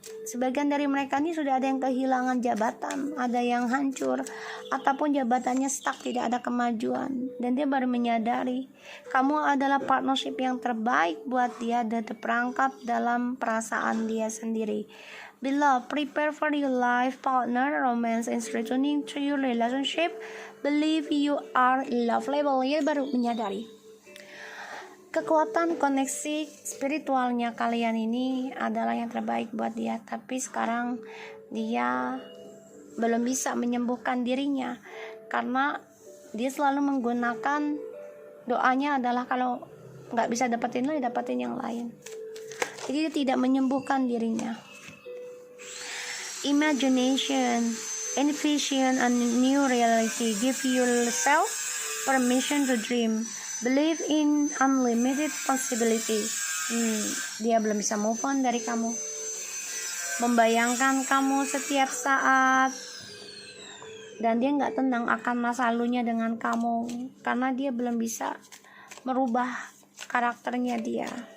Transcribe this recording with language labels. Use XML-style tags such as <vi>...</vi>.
<id>Sebagian dari mereka ini sudah ada yang kehilangan jabatan, ada yang hancur, ataupun jabatannya stuck, tidak ada kemajuan. Dan dia baru menyadari kamu adalah partnership yang terbaik buat dia, dan terperangkap dalam perasaan dia sendiri.</id> <en>Beloved, prepare for your life partner. Romance is returning to your relationship. Believe you are lovable.</en> <id>Dia baru menyadari kekuatan koneksi spiritualnya kalian ini adalah yang terbaik buat dia. Tapi sekarang dia belum bisa menyembuhkan dirinya, karena dia selalu menggunakan doanya adalah kalau nggak bisa dapetin yang lain. Jadi dia tidak menyembuhkan dirinya.</id> <en>Imagination, envision a new reality. Give yourself permission to dream. Believe in unlimited possibility.</en> <id>Dia belum bisa move on dari kamu, membayangkan kamu setiap saat, dan dia nggak tenang akan masa lalunya dengan kamu, karena dia belum bisa merubah karakternya dia.</id>